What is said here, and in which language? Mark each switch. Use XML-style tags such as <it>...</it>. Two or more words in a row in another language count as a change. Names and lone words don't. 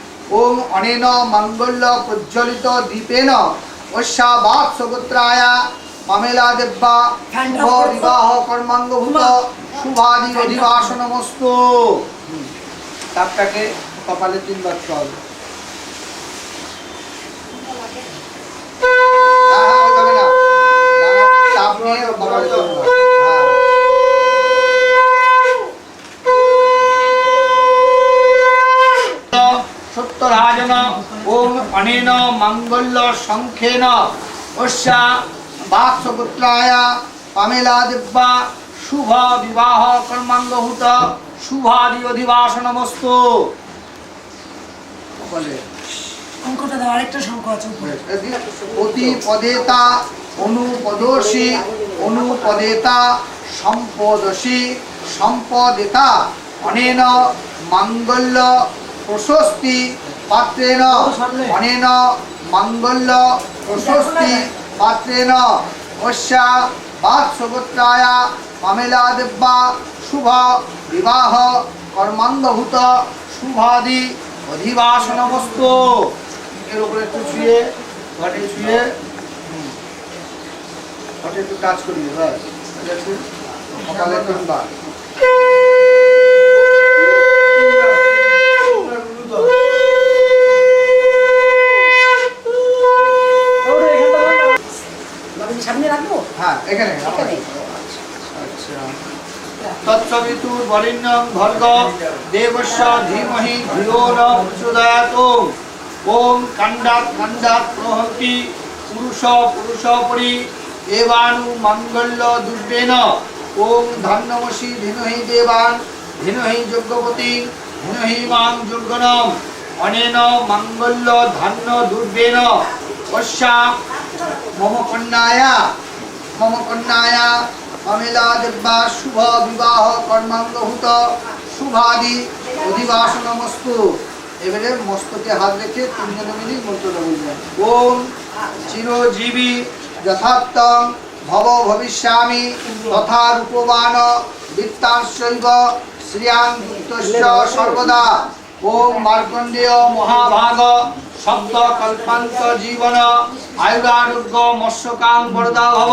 <sa>ওম অনেন মঙ্গল্য প্রজ্বলিত দীপেন অস্যা বাৎসগোত্রায় মামেলা দেব্যা শুভ বিবাহ কর্মাঙ্গভূত শুভাদি অধিবাসনমস্তু।</sa> <bn>তাপটাকে কপালে 3 বার চল। ওইভাবে না, তাপ নিয়ে কপালে 3 বার।</bn> <sa>সত্যরাজন ওম অনেন মঙ্গল্য সংখ্যেন অস্যা বাৎসগোত্রায় পামেলা দেব্যা শুভ বিবাহ কর্মাঙ্গভূত শুভাদি অধিবাসনমস্তু।</sa> <bn>অঙ্কটা দাও, আরেকটা সংখ্যা আছে উপরে।</bn> <sa>অতি পদেতা অনুপদোষী অনুপদেতা সম্পদোষী সম্পদেতা অনেন মঙ্গল্য প্রশস্তি পাত্রেণ অনেন মঙ্গল্য প্রশস্তি পাত্রেণ অস্যা বাৎসগোত্রায় মামেলা দেব্যা শুভ বিবাহ কর্মাঙ্গভূত শুভাদি অধিবাসনমস্তু।</sa> <bn>এর উপরে একটু ছুঁয়ে ঘটে ছুঁয়ে ঘটে একটু কাজ করি। সকালে 3 বার। সামনে রাখবো? হ্যাঁ, এখানে। আচ্ছা।</bn> <sa>তৎসবিতু বরেণ্যং ভর্গো দেবস্য ধীমহি ধিয়ো ন প্রচোদয়াৎ। ওম কাণ্ডাৎ কাণ্ডাৎ প্রহতি পুরুষ পুরুষপরি দেবানু মঙ্গল্য দুর্বেন। ওম ধান্যমসি ধীমহি দেবান ধীমহি যজ্ঞপতি ধীমহি মাং যজ্ঞনম অনেন মঙ্গল্য ধান্য দুর্বেন। অস্যা মম কন্যায়া মামেলা দেব্যা শুভ বিবাহ কর্মাঙ্গভূত শুভাদি অধিবাসনমস্তু।</sa> <bn>এবারে মস্তকে হাত রেখে 3 জনে মিলে মন্ত্রটা বলবেন।</bn> <sa>ওম চিরজীবী যথার্থং ভব ভবিষ্যামি তথা রূপবান বিত্তাংশৈব শ্রিয়াং যুক্তস্য সর্বদা। ওম মার্কণ্ডেয় মহাভাগ সপ্ত কল্পান্ত জীবন আয়ুরারোগ্য মৎস্যকাং বরদা ভব।</sa>